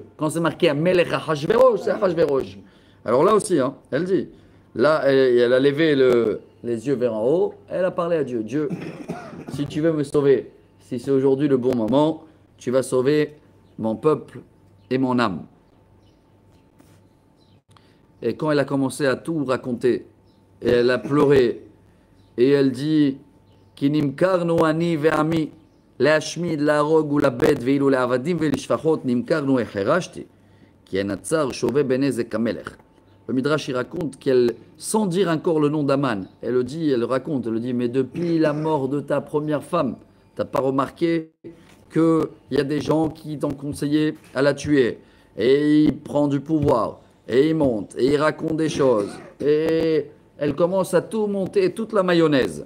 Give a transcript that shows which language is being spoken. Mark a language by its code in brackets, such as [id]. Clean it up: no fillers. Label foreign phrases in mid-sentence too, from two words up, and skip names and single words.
[fr] Quand c'est marqué [he] המלך אחשורוש, [fr] c'est Achashverosh. Alors là aussi, hein, elle dit, là, elle a levé les yeux vers en haut, elle a parlé à Dieu. Dieu, si tu veux me sauver, si c'est aujourd'hui le bon moment, tu vas sauver mon peuple et mon âme. Et quand elle a commencé à tout raconter, et elle a pleuré, et elle dit, [he] כי נמכרנו אני ועמי להשמיד, להרוג ולאבד, ואילו לעבדים ולשפחות נמכרנו החרשתי, כי הנצר שווה בנזק המלך. [fr] Le Midrash il raconte qu'elle, sans dire encore le nom d'Aman, elle le dit, elle le raconte, elle le dit, mais depuis la mort de ta première femme, t'as pas remarqué qu'il y a des gens qui t'ont conseillé à la tuer, et il prend du pouvoir, et il monte, et il raconte des choses, et elle commence à tout monter, toute la mayonnaise.